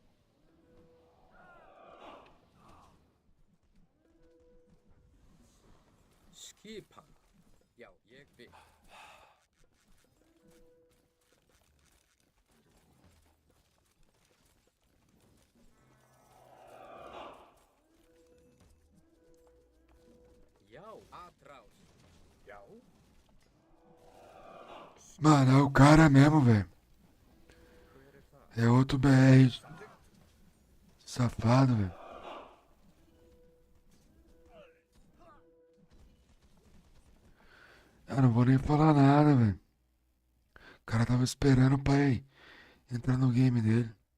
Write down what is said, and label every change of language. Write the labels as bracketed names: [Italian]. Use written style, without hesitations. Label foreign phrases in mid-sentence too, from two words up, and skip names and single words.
[Icelandic] Skipan. Já. Ég vil. Já. [Portuguese] Atrás. [Icelandic] Já, [Portuguese] Mano, é o cara mesmo, velho. [Icelandic] Hver þar? [Portuguese] É outro BR [Icelandic] samþykkt. [Portuguese] safado, velho. Eu não vou nem falar nada, velho. O cara tava esperando pra ir entrar no game dele.